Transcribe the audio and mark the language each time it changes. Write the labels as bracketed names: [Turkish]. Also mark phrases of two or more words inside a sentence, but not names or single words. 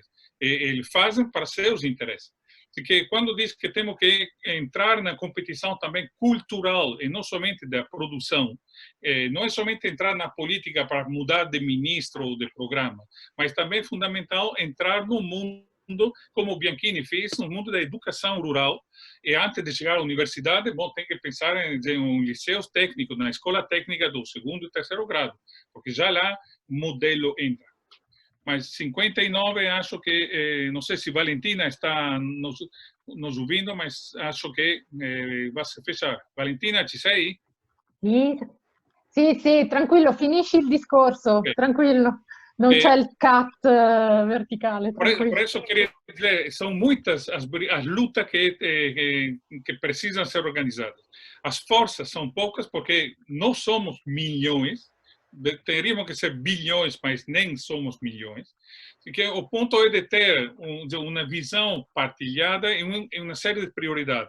[Portuguese] Eles fazem para seus interesses. Porque quando diz que temos que entrar na competição também cultural e não somente da produção, não é somente entrar na política para mudar de ministro ou de programa, mas também é fundamental entrar no mundo, como o Bianchini fez, no mundo da educação rural, e antes de chegar à universidade, bom, tem que pensar em liceus técnicos, na escola técnica do 2º e 3º grado, porque já lá o modelo entra. Mas 59, acho que, não sei se Valentina está nos ouvindo, mas acho que vai se fechar. [Italian] Valentina, ci sei? Sì, tranquillo, finisci il discorso, Okay. Tranquillo. Non c'è il cut verticale, tranquillo. [Portuguese] Por isso, queria dizer, são muitas as lutas que precisam ser organizadas. As forças são poucas porque não somos milhões, teríamos que ser bilhões, mas nem somos milhões. Porque o ponto é de ter uma visão partilhada e uma série de prioridades.